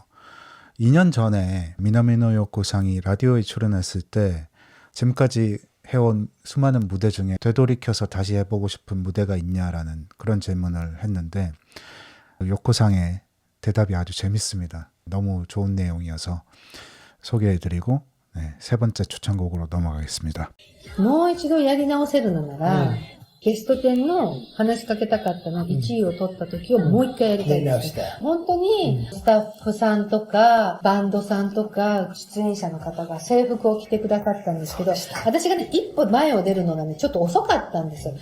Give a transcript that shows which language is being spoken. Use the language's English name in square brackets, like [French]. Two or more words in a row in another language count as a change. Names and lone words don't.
[Korean] 2년 전에 미나미노 요코 상이 라디오에 출연했을 때 지금까지 해온 수많은 무대 중에 되돌이켜서 다시 해보고 싶은 무대가 있냐라는 그런 질문을 했는데 요코상의 대답이 아주 재밌습니다. 너무 좋은 내용이어서 소개해드리고 세 번째 추천곡으로 넘어가겠습니다. [Japanese] もう一度やり直せるのなら、ゲスト10の話しかけたかったの1位を取った時をもう一回やりたいです。本当にスタッフさんとかバンドさんとか出演者の方が制服を着てくださったんですけど、私がね、一歩前を出るのがね、ちょっと遅かったんですよ。